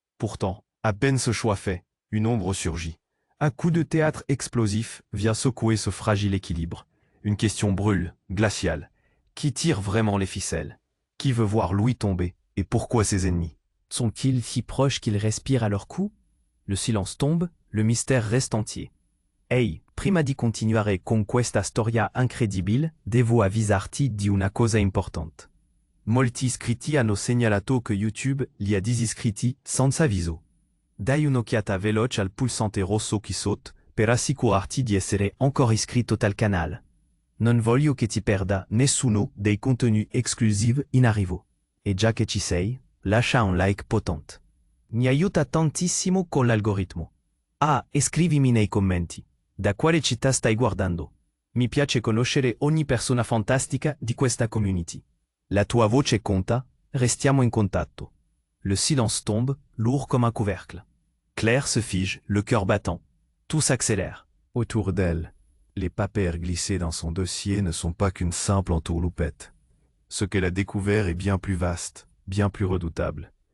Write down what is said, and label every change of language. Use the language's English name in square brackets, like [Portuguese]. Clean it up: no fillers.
[French] Pourtant, à peine ce choix fait, une ombre surgit. Un coup de théâtre explosif vient secouer ce fragile équilibre. Une question brûle, glaciale. Qui tire vraiment les ficelles? Qui veut voir Louis tomber? Et pourquoi ses ennemis? Sont-ils si proches qu'ils respirent à leur cou? Le silence tombe, le mystère reste entier. [Italian] Ehi, prima di continuare con questa storia incredibile, devo avvisarti di una cosa importante. Molti iscritti hanno segnalato che YouTube li ha disiscritti senza avviso. Dai un'occhiata veloce al pulsante rosso qui saute per assicurarti di essere ancora iscritto al canale. Non voglio che ti perda nessuno dei contenuti esclusivi in arrivo. E già che ci sei, lascia un like potente. Mi aiuta tantissimo con l'algoritmo. Ah, e scrivimi nei commenti. Da quale città stai guardando? Mi piace conoscere ogni persona fantastica di questa community. La tua voce conta, restiamo in contatto. [French] Le silence tombe, lourd comme un couvercle. Claire se fige, le cœur battant. Tout s'accélère. Autour d'elle, les papiers glissés dans son dossier ne sont pas qu'une simple entourloupette. Ce qu'elle a découvert est bien plus vaste, bien plus redoutable.